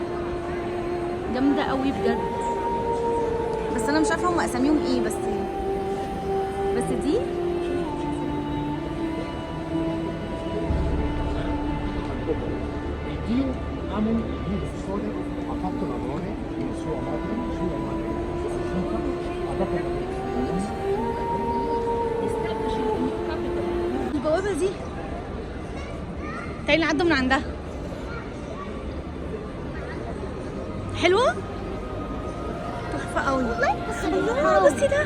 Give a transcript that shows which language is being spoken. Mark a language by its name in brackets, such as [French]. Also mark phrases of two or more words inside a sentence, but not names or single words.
[Arabic] جامدة قوي بجد. بس انا مش عارفة هم اساميهم ايه، بس دي [Italian] Il dio Amon, il dio del sole, ha fatto l'amore in sua madre, sulla madre, ha dato [Arabic] البوابة دي تعالي نعدوا من عندها. حلوة؟ تحفة قوي. الله بصي ده